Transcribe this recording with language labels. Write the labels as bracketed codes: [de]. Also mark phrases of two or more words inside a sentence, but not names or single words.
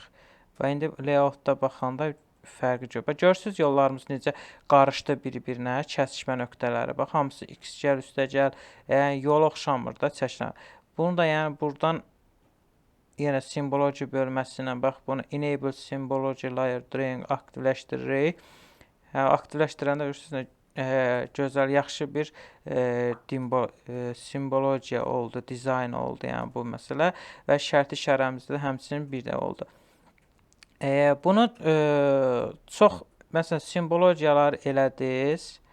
[az] Və indi layoutda baxanda fərqi görürsünüz, yollarımız necə qarışdı bir-birinə, kəsişmə nöqtələri. Bax, hamısı x gəl, üstə gəl, yol oxşamır da çəkilən. Bunu da yəni buradan yenə simbology bölməsinə bax, bunu [en] enable symbology layer drawing [az] aktivləşdiririk. Aktivləşdirəndə görürsünüz, gözəl, yaxşı bir simbologiya oldu, dizayn oldu, yəni bu məsələ və şərti işarəmizdə həmçinin bir də oldu. Bunu çox, məsələn, simbologiyalar elədiniz.